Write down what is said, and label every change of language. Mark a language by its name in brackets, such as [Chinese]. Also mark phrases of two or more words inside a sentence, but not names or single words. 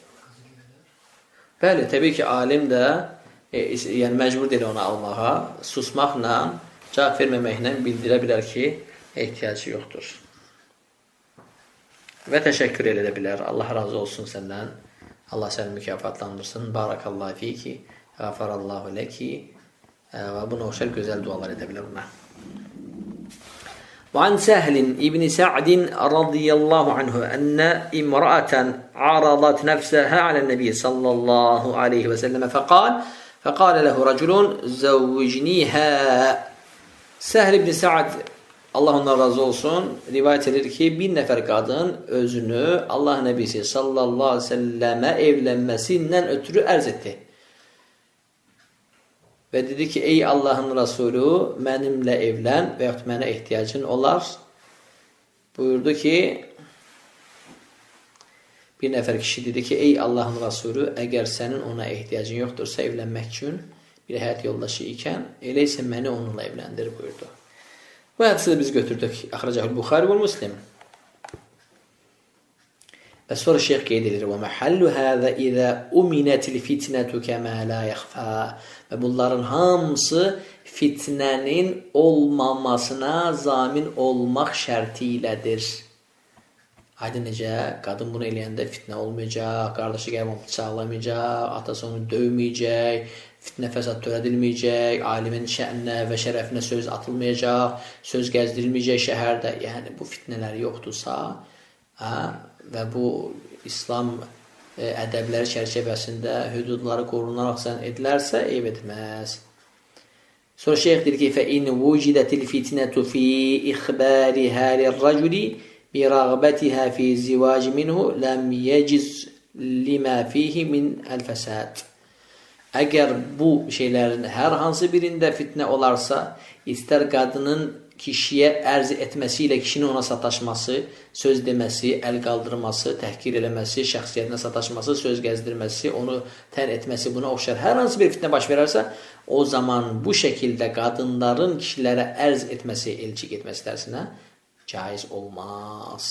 [Azerbaijani] Bəli, təbii ki, alim də yəni məcbur deyil ona almağa, susmaqla, cavab verməməklə bildirə bilər ki, ehtiyacı yoxdur. Və təşəkkür edə bilər. Allah razı olsun səndən. Allah səni mükafatlandırsın. [Arabic] بارك الله فيكِ، غفر الله لكِ [Azerbaijani] və buna oxşar gözəl dualar edə bilər buna. [Arabic] وعن سهل ابن سعد رضي الله عنه أن امرأة عرضت نفسها على النبي صلى الله عليه وسلم فقال له رجل زوجنيها. [Azerbaijani] Səhl ibn Sa'd, Allah ondan razı olsun, rivayət edir ki, bir nəfər qadın özünü Allah Nəbisi [Arabic] صلى الله عليه وسلم [Azerbaijani] evlənməsindən ötürü ərz etdi. Və dedi ki, ey Allahın Rasulü, mənimlə evlən və yaxud mənə ehtiyacın olar. Buyurdu ki, bir nəfər kişi dedi ki, ey Allahın Rasulü, əgər sənin ona ehtiyacın yoxdursa evlənmək üçün bir həyat yoldaşı ikən, elə isə məni onunla evləndir buyurdu. Bu hədisi də biz götürdük. Əxrəcəhül Buxari və Müslim. Və sonra şeyx qeyd edir, [Arabic] وَمَحَلُّ هَذَا إِذَا أُمِنَتِ الْفِتْنَةُ كَمَا لَا يَخْفَى. [Azerbaijani] Və bunların hamısı fitnənin olmamasına zamin olmaq şərti ilədir. Haydi necə, qadın bunu eləyəndə fitnə olmayacaq, qardaşı gəlib onu bıçaqlamayacaq, atası onu döyməyəcək, fitnə fəsad törədilməyəcək, alimin şəninə və şərəfinə söz atılmayacaq, söz gəzdirilməyəcək şəhərdə. Yəni, bu fitnələr yoxdursa, və bu İslam ədəbləri çərçivəsində hüdudları qorunaraq edilərsə, eyb etməz. Sonra şeyx deyir ki, [Arabic] فَإِنْ وُجِدَتِ الْفِتْنَةُ فِي إِخْبَارِهَا لِلرَّجُلِ بِرَغْبَتِهَا فِي الزِّوَاجِ مِنْهُ لَمْ يَجِزْ لِمَا فِيهِ مِنْ الْفَسَادِ. [Azerbaijani] Əgər bu şeylərin hər hansı birində fitnə olarsa, istər qadının kişiyə ərz etməsi ilə kişinin ona sataşması, söz deməsi, əl qaldırması, təhqir eləməsi, şəxsiyyətinə sataşması, söz gəzdirməsi, onu tən etməsi, buna oxşar hər hansı bir fitnə baş verərsə, o zaman bu şəkildə qadınların kişilərə ərz etməsi, elçi getməsi dərsinə caiz olmaz.